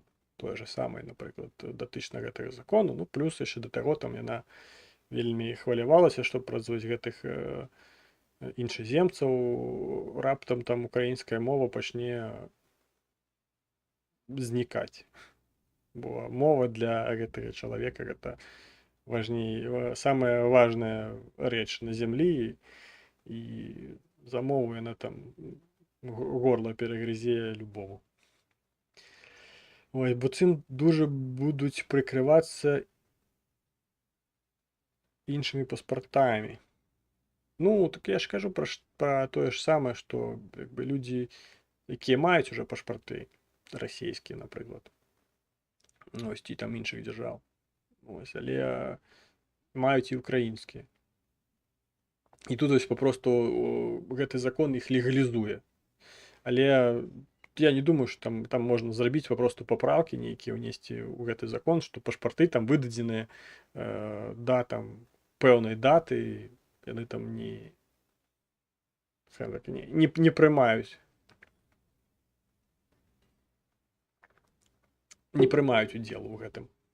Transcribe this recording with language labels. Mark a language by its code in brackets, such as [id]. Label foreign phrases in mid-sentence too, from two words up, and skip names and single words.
[be] Тое ж самае, напрыклад, датычна гэтага закону. Ну, плюс яшчэ да таго там яна вельмі хвалявалася, што праз вось гэтых іншаземцаў раптам там украінская мова пачне знікаць. Бо мова для гэтага чалавека гэта важней, самая важная рэч на зямлі, і за мову яна там горла перагрызе любому. [uk] Ой, бо цим дуже будуть прикриватися іншими паспортами. Ну, так я ж кажу про те ж саме, що якби люди, які мають уже пашпорти російські, наприклад, ось ті там інших держав, ось, але мають і українські. І тут ось попросту гэты закон їх легалізує. [be] Але я не думаю, што там можна зрабіць папросту папраўкі нейкія ўнесці ў гэты закон, што пашпарты там выдадзеныя да там пэўнай даты, яны там не прымаюць. Не прымаюць удзел у гэтым.